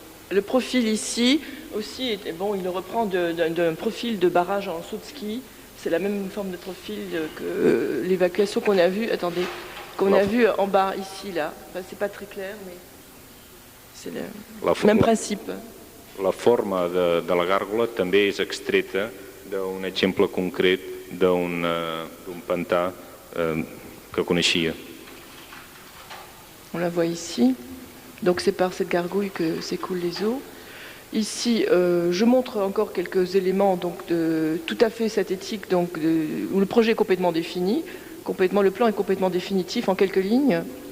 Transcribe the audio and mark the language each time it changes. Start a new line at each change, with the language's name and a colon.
French: Le profil ici aussi, bon, il le reprend d'un profil de barrage en saut de ski. C'est la même forme de profil que l'évacuation qu'on a vue. Attendez, qu'on a vu en bas ici, là. Enfin, c'est pas très clair, mais c'est le même principe.
Catalan: La forma de la gàrgola també és extreta d'un exemple concret d'un pantà que coneixia.
French: On la voit ici. Donc c'est par cette gargouille que s'écoulent les eaux. Ici, je montre encore quelques éléments donc, tout à fait synthétiques, donc, où le projet est complètement défini. Le plan est complètement définitif en quelques lignes.